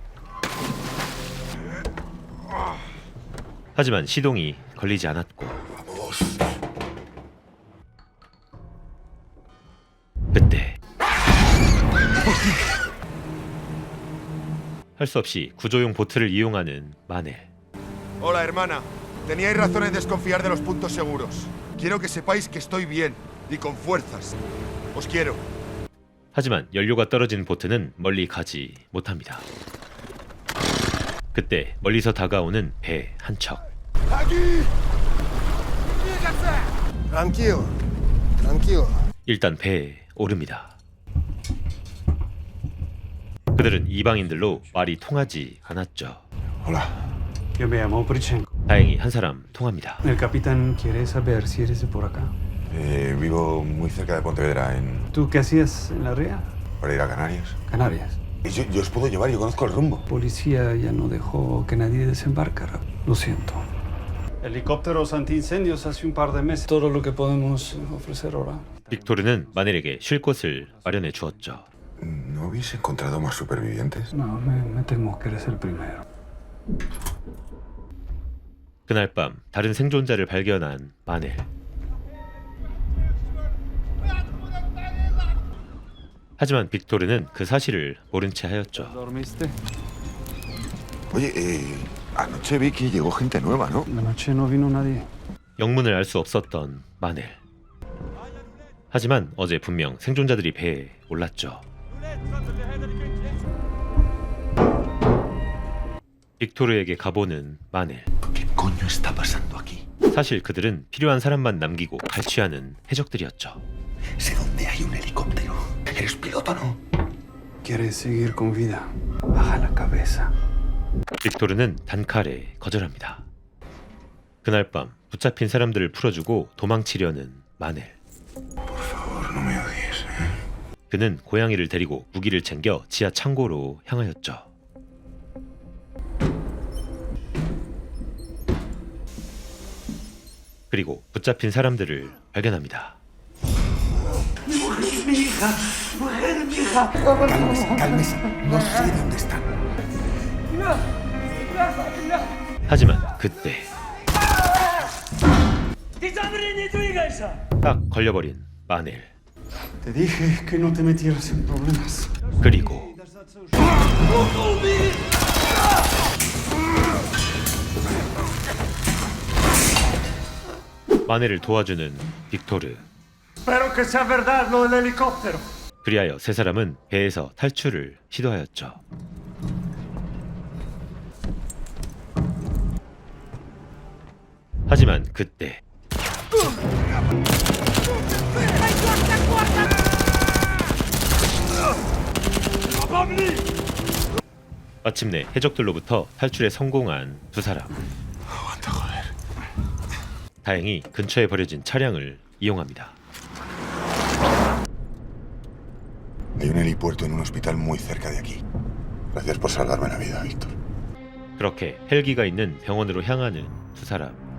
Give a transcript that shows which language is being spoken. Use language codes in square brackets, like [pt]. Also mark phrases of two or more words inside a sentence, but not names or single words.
[ko] 하지만 시동이 걸리지 않았고 그때 할 수 없이 구조용 보트를 이용하는 마넬. [es] Hola, hermana. Teníais razón en desconfiar de los puntos seguros. Quiero que sepáis que estoy bien y con fuerzas. Os quiero. [ko] 하지만 연료가 떨어진 보트는 멀리 가지 못합니다. 그때 멀리서 다가오는 배 한 척. [es] Tranquilo. Tranquilo. [ko] 일단 배에 오릅니다. 그들은 이방인들로 말이 통하지 않았죠. [es] Hola. Yo me llamo Brichenko. [ko] 다행히 한 사람 통합니다. [es] El capitán quiere saber si eres de por acá. Vivo muy cerca de Pontevedra, ¿Tú qué hacías en la ría? para ir a Canarias. Canarias. Yo os puedo llevar, yo conozco el rumbo. Policía ya no dejó que nadie desembarcara. Lo siento. Helicópteros antiincendios hace un par de meses. Todo lo que podemos ofrecer ahora. [ko] 빅토르는 마넬에게 쉴 곳을 마련해 주었죠. [es] ¿No habéis encontrado más supervivientes? No, me temo que eres el primero. [ko] 그날 밤 다른 생존자를 발견한 마넬. 하지만 빅토르는 그 사실을 모른 채 하였죠. [es] ¿Dormiste? Oye, anoche vi que llegó gente nueva, ¿no? La noche no vino nadie. [ko] 영문을 알 수 없었던 마넬. 하지만 어제 분명 생존자들이 배에 올랐죠. 빅토르에게 가보는 마넬. 사실 그들은 필요한 사람만 남기고 갈취하는 해적들이었죠. [es] ¿Quieres seguir con vida? Baja la cabeza. [ko] 빅토르는 단칼에 거절합니다. 그날 밤 붙잡힌 사람들을 풀어주고 도망치려는 마넬. 그는 고양이를 데리고 무기를 챙겨 지하 창고로 향하였죠. 그리고 붙잡힌 사람들을 발견합니다. 하지만 그때 딱 걸려버린 마넬. [es] Te dije que no te metieras en problemas. [ko] 그리고 마넬을 도와주는 빅토르. [es] Espero que sea verdad lo del helicóptero. [ko] 그리하여 세 사람은 배에서 탈출을 시도하였죠. 하지만 그때 마침내 해적들로부터 탈출에 성공한 두 사람. 다행히 근처에 버려진 차량을 이용합니다. [es] Hay un helipuerto en un hospital muy cerca de aquí. Gracias por salvarme la vida, Víctor. [ko] 그렇게 헬기가 있는 병원으로 향하는 두 사람.